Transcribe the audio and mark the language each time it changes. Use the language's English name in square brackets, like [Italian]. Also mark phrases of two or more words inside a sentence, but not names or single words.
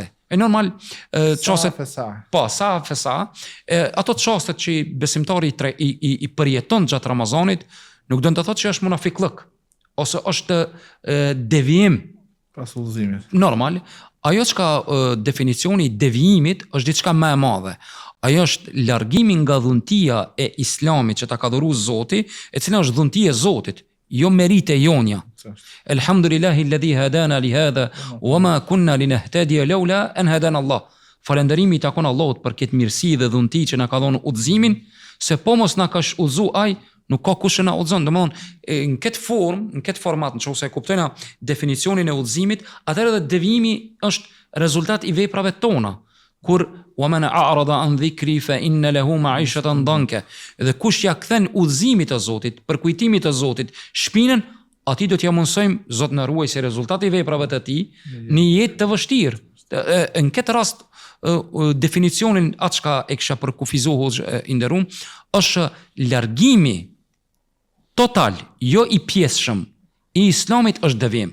[Albanian] E normal çastet po sa fesa, ato çastet që besimtari i përjeton gjatë Ramazanit, nuk do të thotë që është munafiklëk ose është devijim pas udhëzimit. Normal, ajo çka definicioni i devijimit është diçka më e madhe. Ajo është largimi nga dhuntia e Islamit që ta ka dhuruar Zoti, e cila është dhuntia e Zotit. Jo merite jonja. [Arabic] الحمد لله الذي هدانا لهذا وما كنا لنهتدي لولا أن هدانا الله. [Albanian] Falënderimi i takon Allahut për këtë mirësi dhe dhunti që na ka dhënë udhëzimin, se po mos na ka udhëzu ai, nuk ka kush na udhëzon. Domthonë në këtë formë, në këtë format, nëse e kuptojna definicionin e udhëzimit, atëherë edhe devijimi është rezultat i veprave tona. [Arabic] Kur وَمَنْ أَعْرَضَ عَنْ ذِكْرِي فَإِنَّ لَهُ مَعِيشَةً ضَنْكَ. [Albanian] Dhe kush ja kthen udhëzimit të Zotit, për kujtimit të Zotit, shpinën, atij do t'ja mundsojmë Zot na ruaj se rezultati i veprave të tij në jetë të vështirë. Në këtë rast definicionin atë çka e kisha përkufizuar i nderuam është largimi total, jo i pjesshëm, i Islamit është devijim.